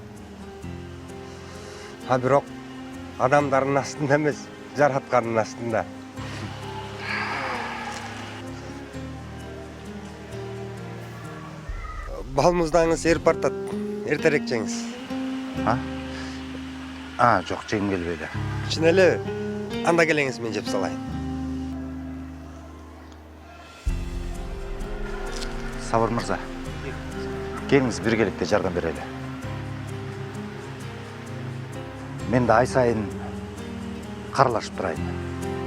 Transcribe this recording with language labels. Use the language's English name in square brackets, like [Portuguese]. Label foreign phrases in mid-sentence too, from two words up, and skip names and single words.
[Kyrgyz] А бирок адамдардын астында эмес, жараткандын астында. Балмуздагыңыз эрип бартат. Эртерээк жеңиз. Жок, жегим келбейди. Чын эле? Анда келеңиз, мен жеп салайын. [Kazakh] Сабыр мырза, келіңіз біргелікте жардам берелі. Мен де ай сайын қаралашып тұрайын.